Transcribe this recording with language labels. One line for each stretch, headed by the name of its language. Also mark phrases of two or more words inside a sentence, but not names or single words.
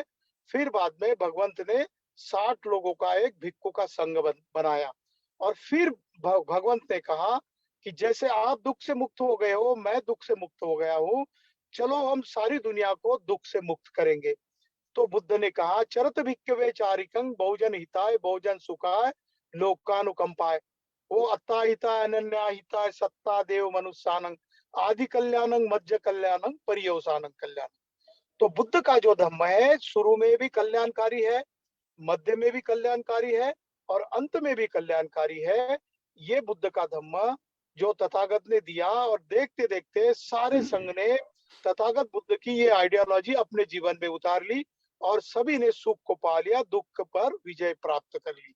Hindi: फिर बाद में भगवंत ने 60 लोगों का एक भिक्खु का संघ बनाया, और फिर भगवंत ने कहा कि जैसे आप दुख से मुक्त हो गए हो, मैं दुख से मुक्त हो गया हूँ, चलो हम सारी दुनिया को दुख से मुक्त करेंगे। तो बुद्ध ने कहा
Pali: चरत भिक्खवे चारिकं बहुजन हिताय बहुजन सुखाय लोकानुकंपाय, वो अत्ता हिताय अनन्या हिताय सत्ता देव मनुष्यानंग आदि कल्याणं मध्य कल्याणं परियोसानं कल्याण।
Hindi: तो बुद्ध का जो धम्म है शुरू में भी कल्याणकारी है, मध्य में भी कल्याणकारी है और अंत में भी कल्याणकारी है। ये बुद्ध का धम्म जो तथागत ने दिया, और देखते देखते सारे संघ ने तथागत बुद्ध की ये आइडियोलॉजी अपने जीवन में उतार ली और सभी ने सुख को पा लिया, दुख पर विजय प्राप्त कर ली।